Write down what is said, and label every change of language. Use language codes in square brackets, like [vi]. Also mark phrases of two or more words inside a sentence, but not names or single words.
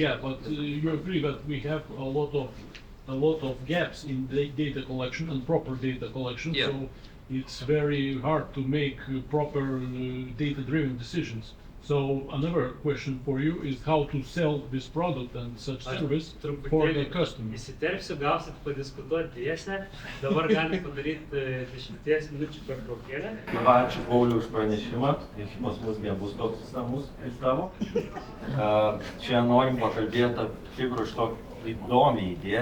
[en] Yeah, but you agree that we have a lot of gaps in the data collection and proper data collection. Yeah. So it's very hard to make proper data-driven decisions. So another question for you is how to sell this product and such service for the customer. [lt] Įsiterpsiu, gausit padiskutuoti tiesę. Dabar galim padaryti 10 minučių pertraukėlę. Ačiū Pauliui už pranešimą. Jis pas mus nebus toks išsamus kaip tavo. Čia norim pakalbėti apie iš to įdomią idėją.